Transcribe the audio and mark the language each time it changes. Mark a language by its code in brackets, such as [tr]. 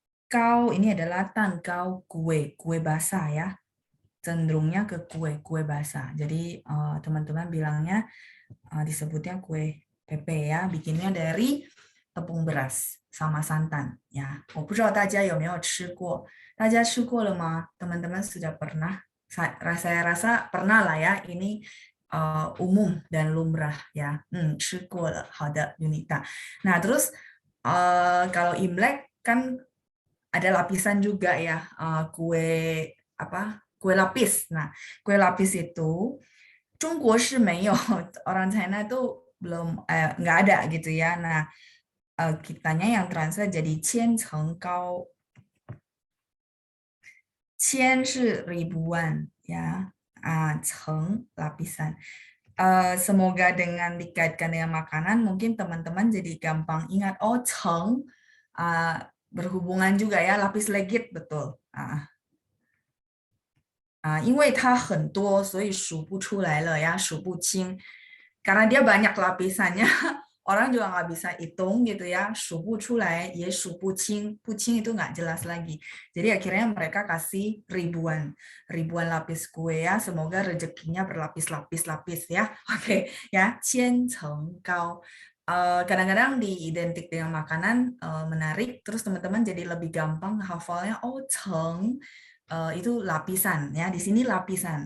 [id] Kau ini adalah tan kau kue basah ya. Cenderungnya ke kue basah. Jadi teman-teman bilangnya disebutnya kue pepe ya, bikinnya dari tepung beras sama santan ya. [zh] 我不知道大家有没有吃过，大家吃过了吗？ [id] teman-teman sudah pernah? Saya rasa pernah lah ya. Ini umum dan lumrah ya. [zh] 吃过了，好的 [id] Yunita. Nah terus kalau Imlek kan ada lapisan juga ya, kue kue lapis. Nah kue lapis itu [zh] 中国是没有， [id] orang China itu belum nggak ada gitu ya. Nah kitanya yang translate jadi 千层高. 千是ribuan ya, 层 lapisan. Semoga dengan dikaitkan dengan makanan mungkin teman-teman jadi gampang ingat, oh 层 berhubungan juga ya, lapis legit betul. [zh] 因为它很多，所以数不出来了ya, 数不清. [id] Karena dia banyak lapisannya, orang juga nggak bisa hitung gitu ya, [zh] 数不出来也数不清, [id] 不清 itu nggak jelas lagi. Jadi akhirnya mereka kasih ribuan lapis kue ya, semoga rezekinya berlapis-lapis ya. Oke ya, 千层高.Kadang-kadang diidentik dengan makanan menarik, terus teman-teman jadi lebih gampang hafalnya, oh 层 itu lapisan ya, di sini lapisan.